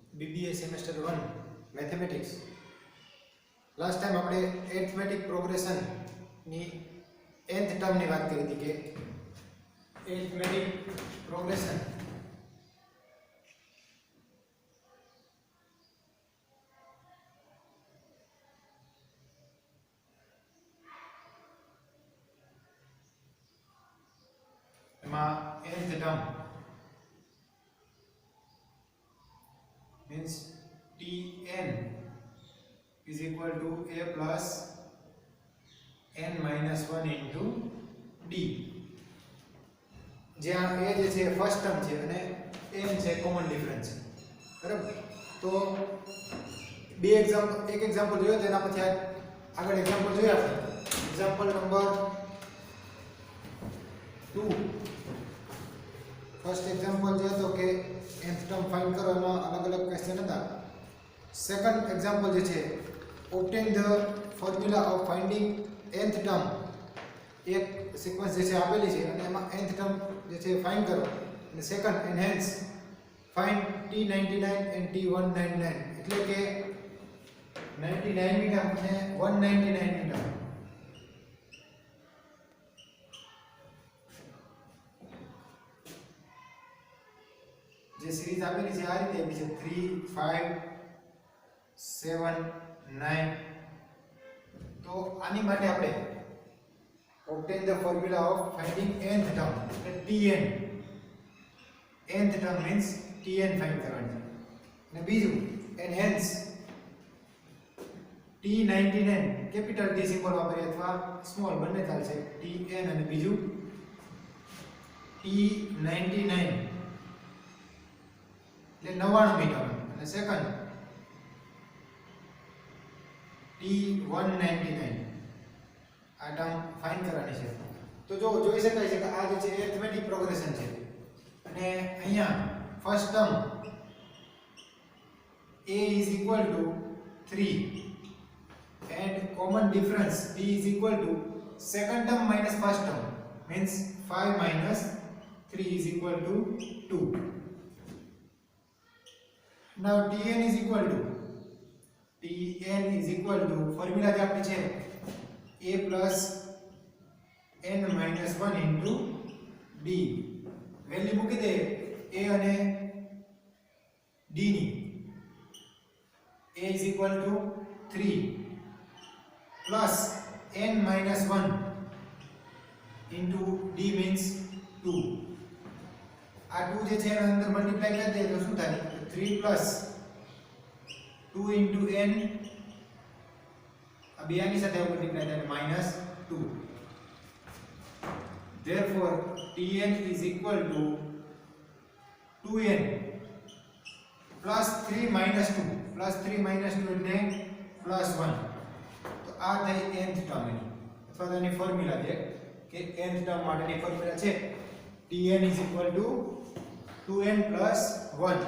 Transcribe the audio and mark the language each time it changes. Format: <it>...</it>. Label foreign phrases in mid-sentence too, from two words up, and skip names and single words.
<gu>BBA સેમેસ્ટર 1 મેથેમેટિક્સ.</gu> <en>last time</en> <gu>આપણે</gu> <en>arithmetic progression</en> <gu>ની</gu> <en>nth term</en> <gu>ની વાત કરી હતી કે</gu> <en>arithmetic progression</en> <gu>એમાં</gu> <en>nth term means Tn is equal to a plus n minus 1 into d.</en> <gu>જ્યાં a જે છે</gu> <en>first term</en> <gu>છે અને n છે</gu> <en>common difference</en> <gu>છે, બરાબર. તો એક એક્ઝામ્પલ જોયો તેના પછી આગળ એક્ઝામ્પલ જોયા આપણે.</gu> <en>Example number 2. first example</en> <gu>જે હતો કે</gu> <en>nth term find</en> <gu>કરો, એમાં અલગ અલગ ક્વેશ્ચન હતા.</gu> <en>Second example</en> <gu>જે છે</gu> <en>obtain the formula of finding nth term.</en> <gu>એક સિક્વન્સ જે છે આપેલી છે અને એમાં</gu> <en>nth term</en> <gu>જે છે ફાઇન્ડ કરો. અને</gu> <en>second enhance find T99 and T199,</en> <gu>એટલે કે 99 મી ટર્મ અને 199 મી ટર્મ. જે સિરીઝ આપેલી છે આ રીતે આપી છે 3 5 7 9. તો આની માટે આપણે</gu> <en>obtain the formula of finding nth term, Tn. nth term means Tn find</en> <gu>કરવાની છે. અને બીજું enhance T99</gu> <en>capital T symbol</en> <gu>વાપરીએ અથવા સ્મોલ બંને ચાલશે. Tn અને બીજું T99 એટલે 99 મી ટર્મ. અને સેકન્ડ T199 આ ટર્મ ફાઇન્ડ કરવાની છે. તો જો જોઈ શકાય છે કે આ જે છે</gu> <en>arithmetic progression</en> <gu>છે અને અહીંયા</gu> <en>first term a is equal to 3 and common difference b is equal to second term minus first term, means 5 minus 3 is equal to 2. Now Tn is equal to formula</en> <gu>જે આપણી છે</gu> <en>a plus n minus 1 into d.</en> <gu>વેલ્યુ મૂકી દે a અને d ની.</gu> <en>a is equal to 3 plus n minus 1 into d means 2.</en> <gu>આ 2 જે છે એના અંદર મલ્ટીપ્લાય કરી દે તો શું થાય?</gu> <en>3 plus 2 into n,</en> <hi>अब यानी साथ मल्टीप्लाई</hi> <en>થાય minus 2. Therefore Tn is equal to 2n plus 3 minus 2 એટલે plus 1.</en> <gu>તો આ થઈ</gu> <en>nth term</en> <gu>ની અથવા તો એની ફોર્મ્યુલા છે કે</gu> <en>nth term</en> <gu>માટેની ફોર્મ્યુલા છે</gu> <en>Tn is equal to 2n plus 1.</en>